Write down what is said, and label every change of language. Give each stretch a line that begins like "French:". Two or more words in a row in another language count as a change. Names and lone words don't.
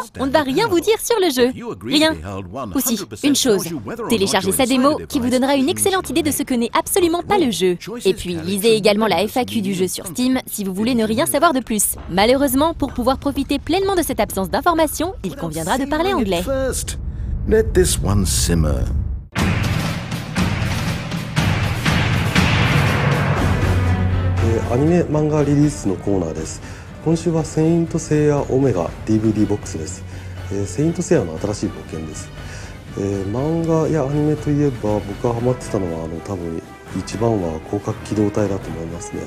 French: On ne va rien vous dire sur le jeu. Rien. Ou si, une chose. Téléchargez sa démo qui vous donnera une excellente idée de ce que n'est absolument pas le jeu. Et puis, lisez également la FAQ du jeu sur Steam si vous voulez ne rien savoir de plus. Malheureusement, pour pouvoir profiter pleinement de cette absence d'informations, il conviendra de parler anglais.
English: Let this one simmer.
Japanese: アニメ漫画リリースのコーナーです。今週はセイントセイヤオメガ DVD ボックスです。セイントセイヤの新しい冒険です。漫画やアニメといえば僕がハマってたのは多分一番は広角機動隊だと思いますね。